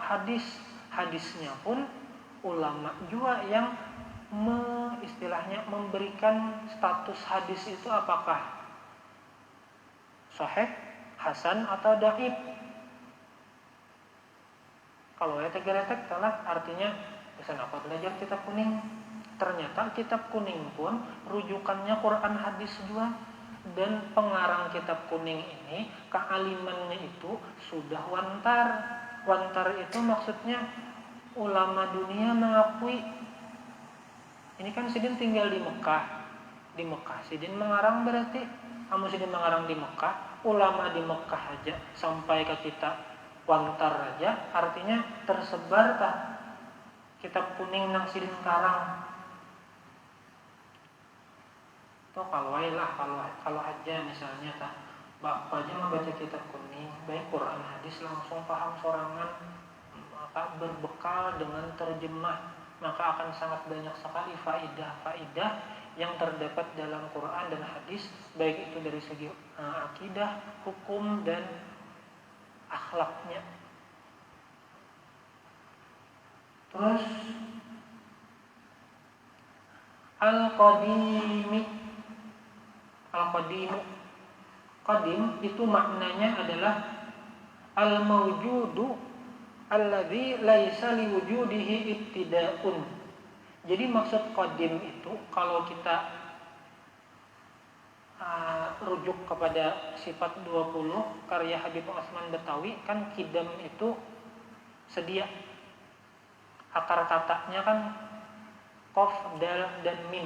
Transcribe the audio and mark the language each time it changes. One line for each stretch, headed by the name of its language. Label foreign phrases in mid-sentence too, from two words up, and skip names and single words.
Indonesian: Hadisnya pun ulama juga yang istilahnya memberikan status hadis itu apakah sahih, hasan atau dhaif.
Banjar: Kalau tegeretek telah artinya pesan apa belajar kitab kuning.
Indonesian: Ternyata kitab kuning pun rujukannya Quran hadis juga, dan pengarang kitab kuning ini kealimannya itu sudah wantar. Wantar itu maksudnya ulama dunia mengakui.
Banjar: Ini kan Sidin tinggal di Mekah. Di Mekah Sidin mengarang, berarti kamu Sidin mengarang di Mekah, ulama di Mekah aja sampai ke kita wantar aja, artinya tersebar tah kitab kuning nang Sidin karang. Tuh kalau aja misalnya tah bapak aja membaca kitab kuning, baik Quran hadis langsung paham sorangan,
Indonesian: maka berbekal dengan terjemah, maka akan sangat banyak sekali faidah-faidah yang terdapat dalam Quran dan hadis, baik itu dari segi akidah, hukum dan akhlaknya. Terus Qadim itu maknanya adalah
Arabic: الموجود الذي ليس لوجوده ابتداء.
Indonesian: Jadi maksud qadim itu kalau kita rujuk kepada sifat 20 karya Habib Osman Betawi, kan kidam itu sedia. Akar katanya kan qaf, dal dan mim.